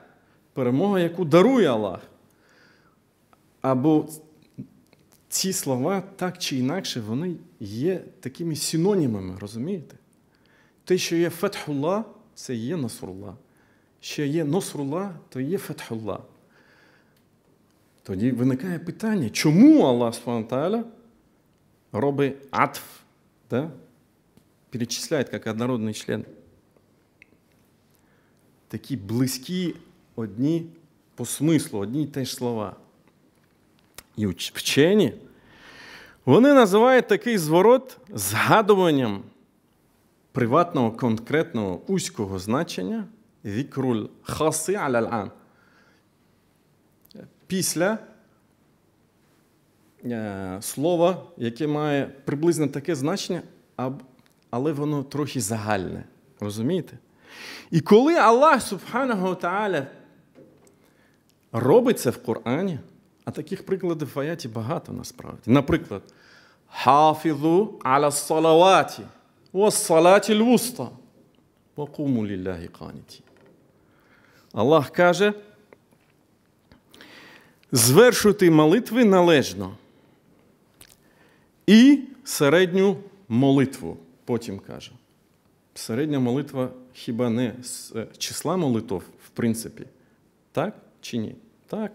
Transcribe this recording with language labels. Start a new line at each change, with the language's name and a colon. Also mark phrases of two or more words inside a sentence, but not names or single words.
Ukrainian: Перемога, яку дарує Аллах. Або ці слова, так чи інакше, вони є такими синонімами, розумієте? Те, що є фатхуллах, це є насруллах. Що є насруллах, то є фатхуллах. Тоді виникає питання, чому Аллах
Arabic: سبحانه وتعالى
Ukrainian: робить атф, да? Перечисляет як однородний член. Такі близькі одні по смислу, одні й те ж слова. І вчені, вони називають такий зворот згадуванням приватного, конкретного, узького значення
Arabic: «ذكر الخاص على العام».
Ukrainian: Після слова, яке має приблизно таке значення, але воно трохи загальне. Розумієте? І коли Аллах
Arabic: سبحانه وتعالى
Ukrainian: робить це в Корані, а таких прикладів в аяті багато насправді. Наприклад,
Arabic: «حافظوا على الصلوات والصلاة الوسطى وقوموا لله قانتين».
Ukrainian: Аллах каже: звершуйте молитви належно і середню молитву. Потім каже. Середня молитва хіба не з числа молитв, в принципі? Так чи ні? Так.